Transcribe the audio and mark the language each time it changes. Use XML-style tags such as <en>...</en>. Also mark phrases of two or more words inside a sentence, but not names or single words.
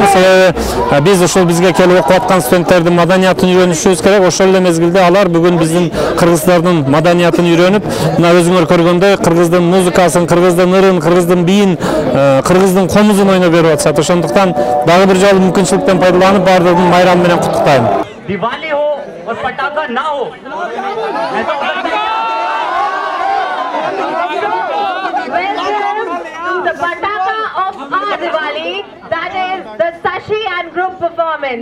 <ky>Себеби биз ошол бизге келип окуп аткан студенттердин маданиятын үйрөнүшүбүз керек. Ошол эле мезгилде алар бүгүн биздин кыргыздардын маданиятын үйрөнүп, мына өзүңөр көргөндөй кыргыздын музыкасын, кыргыздын ырын, кыргыздын биин, кыргыздын комузун ойноп берип атышат. Ошондуктан дагы бир жолу мүмкүнчүлүктөн пайдаланып баардыгын майрам менен куттуктайм.</ky> <hi>दिवाली हो और पटाखा ना हो ऐसा हो सकता है</hi> <en>The Pataka of our Diwali, that is the Sashi and group performance.</en>